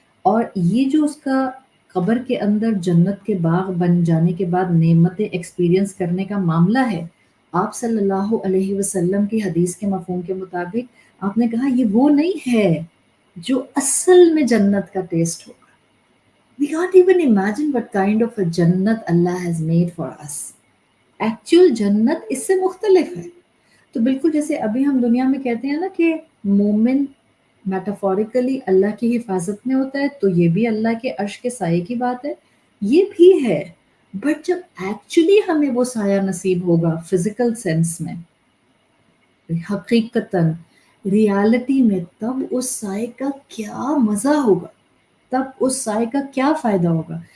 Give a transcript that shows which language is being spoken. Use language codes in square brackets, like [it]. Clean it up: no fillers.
[ur] اور یہ جو اس کا قبر کے اندر جنت کے باغ بن جانے کے بعد نعمتیں ایکسپیرینس کرنے کا معاملہ ہے، آپ صلی اللہ علیہ وسلم کی حدیث کے مفہوم کے مطابق آپ نے کہا یہ وہ نہیں ہے جو اصل میں جنت کا ٹیسٹ ہوگا. [en] We can't even imagine what kind of a جنت Allah has made for us. [ur] Actual جنت اس سے مختلف ہے. تو بالکل جیسے ابھی ہم دنیا میں کہتے ہیں نا کہ مومن میٹافوریکلی اللہ کی حفاظت میں ہوتا ہے، تو یہ بھی اللہ کے عرش کے سائے کی بات ہے، یہ بھی ہے. بٹ جب ایکچولی ہمیں وہ سایہ نصیب ہوگا فزیکل سینس میں، حقیقتاً ریالٹی میں، تب اس سائے کا کیا مزہ ہوگا، تب اس سائے کا کیا فائدہ ہوگا.